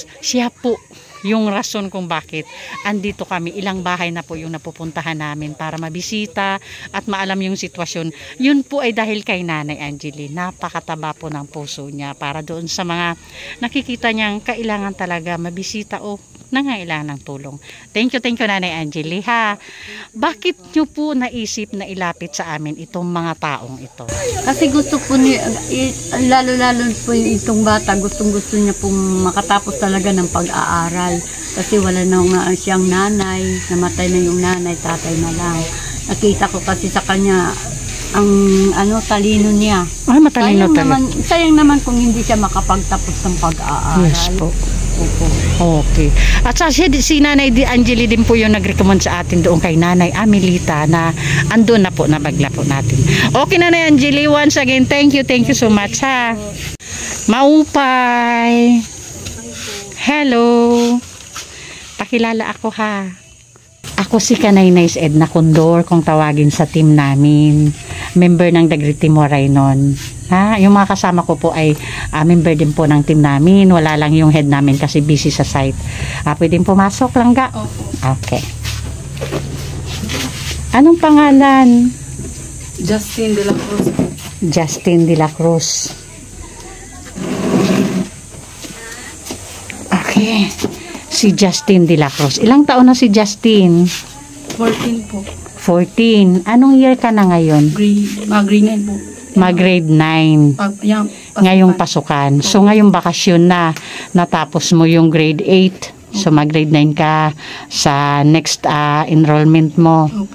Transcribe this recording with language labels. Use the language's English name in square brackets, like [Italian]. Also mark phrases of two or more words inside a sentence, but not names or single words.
[Filipino] Siya po yung rason kung bakit andito kami. Ilang bahay na po yung napupuntahan namin para mabisita at maalam yung sitwasyon. Yun po ay dahil kay Nanay Angeli. Napakataba po ng puso niya para doon sa mga nakikita niyang kailangan talaga mabisita o nangailangan ng tulong. [English] Thank you [Filipino] Nanay Angeli ha. Bakit nyo po naisip na ilapit sa amin itong mga taong ito? Kasi gusto po lalo-lalo po itong bata, gustong-gusto niya pong makatapos talaga ng pag-aaral. Kasi wala na nga siyang nanay, namatay na yung nanay, tatay na lang. Nakita ko kasi sa kanya ang talino niya. Matalino talaga. Sayang naman kung hindi siya makapagtapos ng pag-aaral. Yes po. Opo. Okay. At si Nanay Angeli din po yung nag-recommend sa atin doon kay Nanay Amelita na andun na po, nabagla po natin. Okay Nanay Angeli, [English] once again, thank you so much ha. [Filipino] Maupay. Hello. Pakilala ako ha. Ako si Kanay-Nays Edna Condor kung tawagin sa team namin. Member ng Dagriti Moray nun. Yung mga kasama ko po ay member din po ng team namin. Wala lang yung head namin kasi busy sa site. Pwedeng pumasok lang ga? Okay. Anong pangalan? Justin de la Cruz. Justin de la Cruz. Okay. Si Justin de la Cruz. Ilang taon na si Justin? 14 po. 14. Anong year ka na ngayon? Mag-grade 9 po. Mag-grade 9. Ngayong pasukan. So ngayong bakasyon na natapos mo yung grade 8. So mag-grade 9 ka sa [English] next enrollment [Filipino] mo.